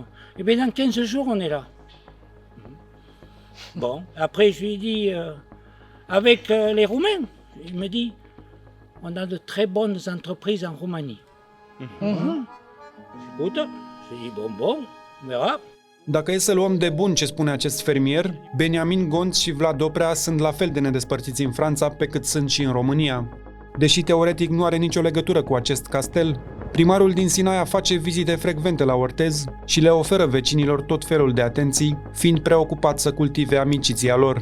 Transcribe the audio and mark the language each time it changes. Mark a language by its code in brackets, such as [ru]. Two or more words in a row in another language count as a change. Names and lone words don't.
[fr] Eh bien, dans 15 jours, on est là. Bon, après, je lui ai dit, avec les Roumains, il me dit, on a de très bonnes entreprises en Roumanie. Écoute, je lui ai dit, bon, on verra. [ro] Dacă e să luăm de bun ce spune acest fermier, Beniamin Gonț și Vlad Oprea sunt la fel de nedespărțiți în Franța pe cât sunt și în România. Deși teoretic nu are nicio legătură cu acest castel, primarul din Sinaia face vizite frecvente la Orthez și le oferă vecinilor tot felul de atenții, fiind preocupat să cultive amiciția lor.